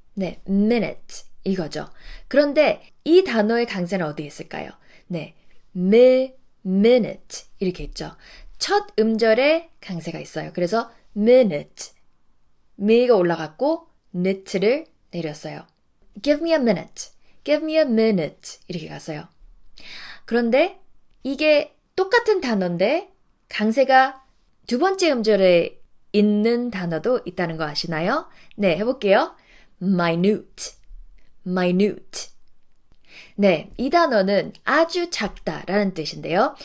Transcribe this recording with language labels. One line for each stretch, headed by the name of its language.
Korean: 네, minute 이거죠. 그런데 이 단어의 강세는 어디에 있을까요? 네, minute 이렇게 있죠. 첫 음절에 강세가 있어요. 그래서 minute, 미가 올라갔고 nit를 내렸어요.
English: Give me a minute, give me a minute
Korean: 이렇게 갔어요. 그런데 이게 똑같은 단어인데 강세가 두 번째 음절에 있는 단어도 있다는 거 아시나요? 네, 해볼게요. minute, minute. 네, 이 단어는 아주 작다라는 뜻인데요.